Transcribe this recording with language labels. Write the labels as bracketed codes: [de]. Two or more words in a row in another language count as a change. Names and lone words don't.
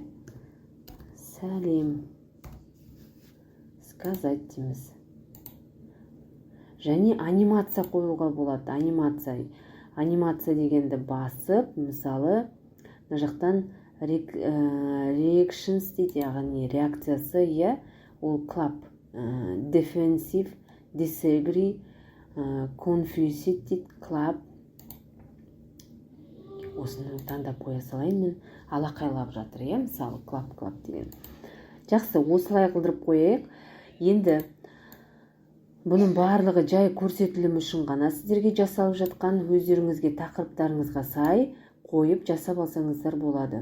[kk] Сәлем. Сказать дейміз. Және анимация қоюға болады. Анимация дегенді басып, мысалы, мына жақтан reactions дейді, яғни реакциясы, ол [en] clap, defensive, disagree, confused [kk] дейді, clap. Осыны таңдап қоя салайын мен. Алақайлап жатыр, мысалы, clap деген. Жақсы, осылай қылдырып қояйық. Енді бұның барлығы жай көрсетілім үшін ғана сіздерге жасалып жатқан, өздеріңізге тақырыптарыңызға сай қойып жасап алсаңыздар болады.